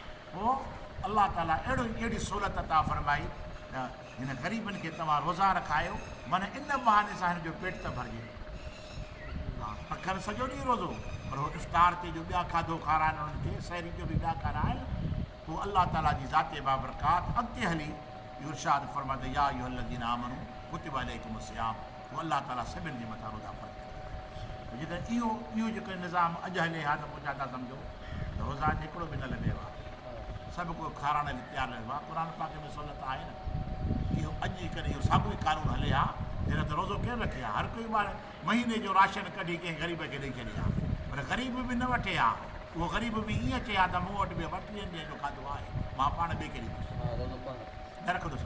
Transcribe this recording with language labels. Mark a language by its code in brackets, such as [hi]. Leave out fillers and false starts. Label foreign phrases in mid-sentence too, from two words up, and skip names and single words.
[sd] पोइ अल्लाह ताला अहिड़ी सहूलियत अता फरमाई त हिन ग़रीबनि खे तव्हां रोज़ा रखायो, माना इन बहाने सां हिन जो पेट त भरिजे। हा, अखर सॼो ॾींहुं रोज़ो, पर उहो इफ़्तार ते जो ॿिया खाधो खाराइनि उन्हनि खे, सहरी जो बि ॿिया खाराइनि, पोइ अल्लाह ताला जी ज़ाते बाबरकात अॻिते हली इरशाद फरमाए [ar] يا أيها الذين آمنوا كتب عليكم الصيام, [sd] पोइ अल्लाह ताला सभिनि जे मथां रोज़ा फ़र्ज़ करे। जेकॾहिं इहो जेको निज़ाम अॼु हले हा त पोइ छा था सम्झो त रोज़ा हिकिड़ो बि न लॻेव आहे, सभु को खाराइण लाइ तयारु रहियो आहे। क़ुर पाक में सहूलियत आहे न, इहो अॼु करे इहो साॻियो ई कानून हले हा, जॾहिं त रोज़ो केरु रखे हा, हर कोई ॿार महीने जो राशन कढी कंहिं ग़रीब खे ॾेई छॾे हा, पर ग़रीब बि न वठे हा, उहो ग़रीब बि ईअं चए हा त मूं वटि बि 32 ॾींहंनि जो खाधो आहे, मां पाण ॿिए खे ॾींदुसि, न रखंदुसि।